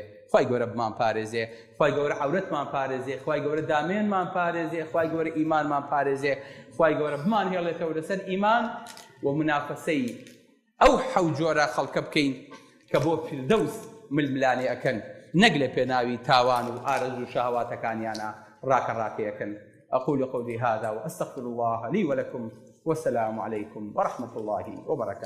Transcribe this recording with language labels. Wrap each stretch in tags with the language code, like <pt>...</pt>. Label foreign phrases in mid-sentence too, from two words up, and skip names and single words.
<ckb>خوای گەورە بمان پارێزێ، خوای گەورە عەورەتمان پارێزێ، خوای گەورە دامێنمان پارێزێ، خوای گەورە ئیمانمان پارێزێ، خوای گەورە بمان هێڵێتەوە لەسەر ئیمان و منافەسەی ئەو حەوت جۆرە خەڵکە بکەین کە بۆ فردەوس ململانێ ئەکەن، نەک لە پێناوی تاوان و ئارەزوو و شەهەواتەکانیانە ڕاکەڕاکەیەکەن.</ckb> <ar>أقول قولي هذا وأستغفر الله لي ولكم والسلام عليكم ورحمة الله وبركاته.</ar>